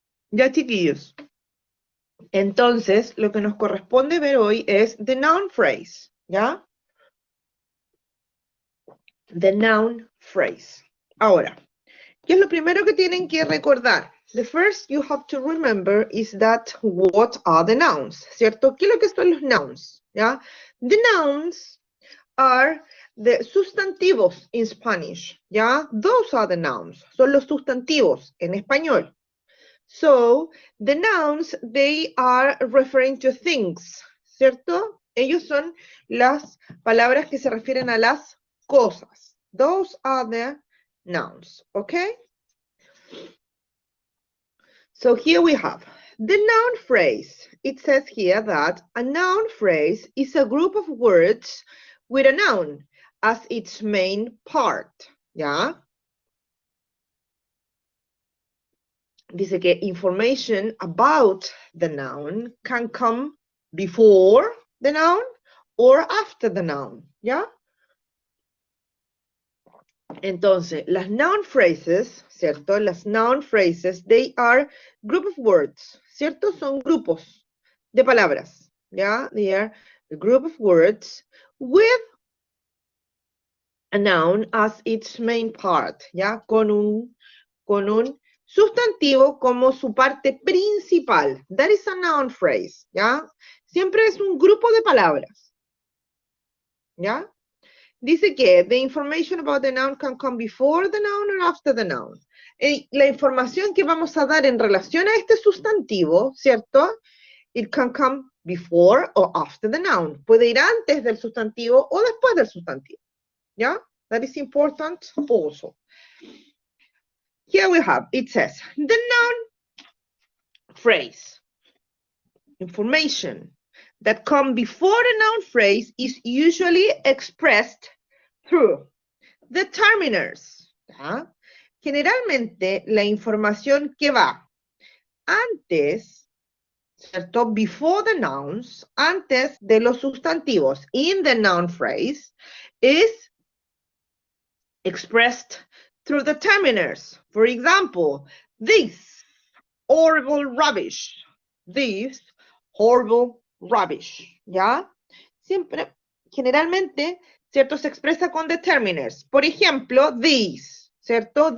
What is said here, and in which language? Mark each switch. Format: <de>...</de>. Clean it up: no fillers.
<es>Ya, chiquillos. Entonces, lo que nos corresponde ver hoy es the noun phrase, ¿ya? The noun phrase. Ahora, ¿qué es lo primero que tienen que recordar?</es> <en>The first you have to remember is that what are the nouns, ¿cierto?</en> <es>¿Qué es lo que son los nouns? ¿Ya?</es> <en>The nouns are the sustantivos in Spanish,</en> <es>¿ya?</es> <en>Those are the nouns,</en> <es>son los sustantivos en español.</es> <en>So, the nouns, they are referring to things, ¿cierto?</en> <es>Ellos son las palabras que se refieren a las cosas.</es> <en>Those are the nouns, okay? So here we have the noun phrase. It says here that a noun phrase is a group of words with a noun as its main part, ¿ya?</en> <es>Dice que</es> <en>information about the noun can come before the noun or after the noun, ¿ya?</en> <es>Entonces, las noun phrases, ¿cierto? Las noun phrases,</es> <en>they are group of words,</en> <es>¿cierto? Son grupos de palabras, ¿ya?</es> <en>They are a group of words with a noun as its main part, ¿ya?</en> <es>Con un sustantivo como su parte principal.</es> <en>That is a noun phrase, ¿ya?</en> <es>Siempre es un grupo de palabras, ¿ya? Dice que</es> <en>the information about the noun can come before the noun or after the noun.</en> <es>La información que vamos a dar en relación a este sustantivo, ¿cierto?</es> <en>It can come before or after the noun.</en> <es>Puede ir antes del sustantivo o después del sustantivo, ¿ya?</es> <en>That is important also. Here we have, it says, the noun phrase, information that come before the noun phrase is usually expressed through determiners.</en> <es>¿Ya? Generalmente la información que va antes, ¿cierto?</es> <en>Before the nouns,</en> <es>antes de los sustantivos,</es> <en>in the noun phrase, is expressed through determiners. For example, this horrible rubbish. This horrible rubbish. ¿Ya?</en> <es>Siempre, generalmente, ¿cierto? Se expresa con determiners. Por ejemplo, these, ¿cierto?</es>